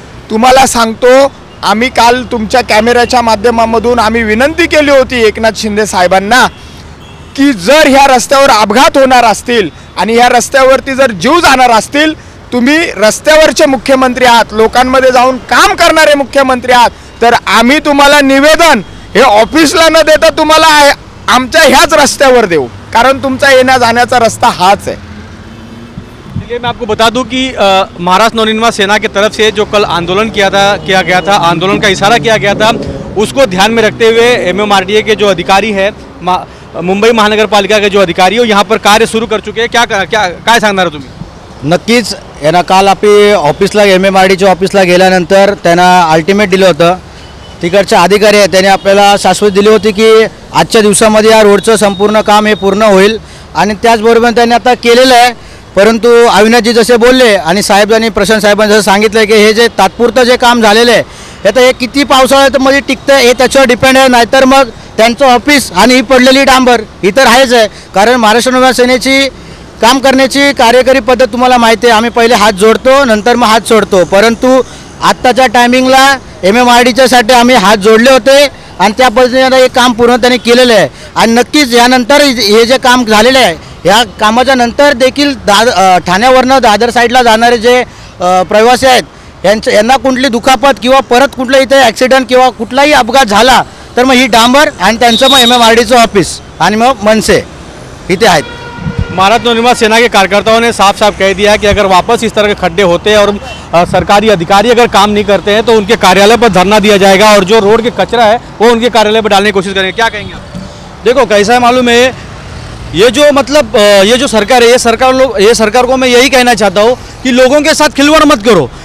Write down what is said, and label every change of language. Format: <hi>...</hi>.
<mr>तुम्हाला सांगतो, आम्ही काल तुमच्या कॅमेऱ्याच्या माध्यमामधून आम्ही विनंती केली होती एकनाथ शिंदे साहेबांना की जर ह्या रस्त्यावर अपघात होणार असतील आणि ह्या रस्त्यावरती जर जीव जाणार असतील, तुम्ही रस्त्यावरचे मुख्यमंत्री आहात, लोकांमध्ये जाऊन काम करणारे मुख्यमंत्री आहात, तर आम्ही तुम्हाला निवेदन हे ऑफिसला न देता तुम्हाला आमच्या ह्याच रस्त्यावर देऊ, कारण तुमचा येण्या जाण्याचा रस्ता हाच है.</mr> <hi>चलिए मैं आपको बता दूं कि महाराष्ट्र नवनिर्माण सेना की तरफ से जो कल आंदोलन किया गया था, आंदोलन का इशारा किया गया था, उसको ध्यान में रखते हुए MMRDA के जो अधिकारी है, मुंबई महानगर पालिका के जो अधिकारी हो यहाँ पर कार्य सुरू कर चुके हैं.</hi> <mr>काय सांगणार तुम्ही? नक्कीच यांना काल आपली ऑफिसला MMRDच्या ऑफिसला गेल्यानंतर त्यांना अल्टिमेट दिलं होतं. तिकडचे अधिकारी आहेत त्यांनी आपल्याला शाश्वत दिली होती की आजच्या दिवसामध्ये या रोडचं संपूर्ण काम हे पूर्ण होईल आणि त्याचबरोबर त्यांनी आता केलेलं आहे. परंतु अविनाशजी जसे बोलले आणि साहेबांनी, प्रशांत साहेबांनी जसं सांगितलं की हे जे तात्पुरतं जे काम झालेलं आहे हे तर हे किती पावसाळ्यामध्ये टिकतं हे त्याच्यावर डिपेंड आहे. नाहीतर मग त्यांचं ऑफिस आणि ही पडलेली डांबर ही तर आहेच आहे. कारण महाराष्ट्र नवनिर्माण सेनेची काम करण्याची कार्यकारी पद्धत तुम्हाला माहिती आहे. आम्ही पहिले हात जोडतो, नंतर मग हात सोडतो. परंतु आत्ताच्या टायमिंगला MMRDच्यासाठी आम्ही हात जोडले होते आणि त्या पद्धतीने हे काम पूर्ण त्यांनी केलेलं आहे. आणि नक्कीच यानंतर हे जे काम झालेलं आहे, या कामाच्या नंतर देखील ठाण्यावरनं दादर साईडला जाणारे जे प्रवासी आहेत यांना कुठली दुखापत किंवा परत कुठलं इथे ॲक्सिडेंट किंवा कुठलाही अपघात झाला तर मग ही डांबर आणि त्यांचं मग MMRDचं ऑफिस आणि मग मनसे इथे आहेत.</mr> <hi>महाराष्ट्र नवनिर्माण सेना के कार्यकर्ताओं ने साफ साफ कह दिया है कि अगर वापस इस तरह के खड्डे होते हैं और सरकारी अधिकारी अगर काम नहीं करते हैं तो उनके कार्यालय पर धरना दिया जाएगा और जो रोड के कचरा है वो उनके कार्यालय पर डालने की कोशिश करेंगे. क्या कहेंगे आप? देखो कैसा है मालूम है, ये जो मतलब ये जो सरकार है, ये सरकार को मैं यही कहना चाहता हूँ कि लोगों के साथ खिलवाड़ मत करो.</hi>